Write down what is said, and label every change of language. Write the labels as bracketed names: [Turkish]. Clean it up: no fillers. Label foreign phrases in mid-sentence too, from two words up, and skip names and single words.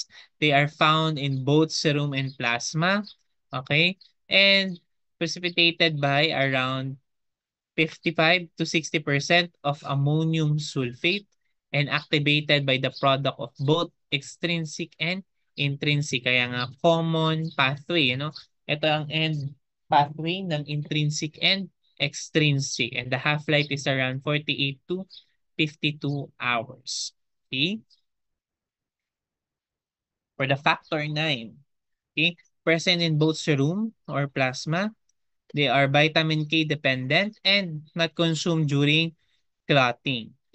[English] They are found in both serum and plasma. Okay? And precipitated by around 55 to 60% of ammonium sulfate and activated by the product of both extrinsic and intrinsic. [Filipino] Kaya nga [English] common pathway, you know? [Filipino] Ito ang [English] end pathway ng intrinsic and extrinsic. And the half-life is around 48 to 52 hours. Okay? For the factor 9, okay? Present in both serum or plasma. They are vitamin K dependent and not consumed during clotting.